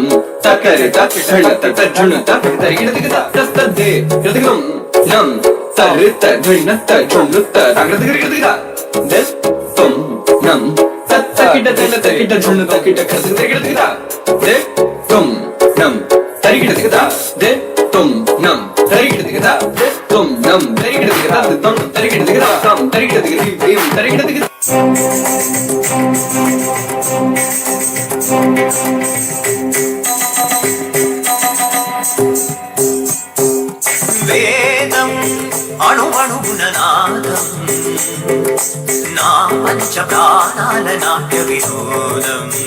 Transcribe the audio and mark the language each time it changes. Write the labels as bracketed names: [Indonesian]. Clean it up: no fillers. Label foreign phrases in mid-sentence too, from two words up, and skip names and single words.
[Hindi] ता करे ता धन ता धन ता रे गिरत गिरा ता दे गिरत गिरा नम ता रे ता धन ता चम ता रे गिरत गिरा ते तुम नम ता किट धन ता किट धन ता किट खस रे गिरत गिरा ते तुम नम ता रे गिरत गिरा ते तुम नम ता रे गिरत गिरा ते तुम नम ता रे गिरत गिरा तुम ता रे गिरत गिरा तुम ता रे गिरत गिरा ता रे गिरत गिरा [Telugu] వేదం అణువణువున నాదం నా పంచ ప్రాణాల నాట్య వినోదం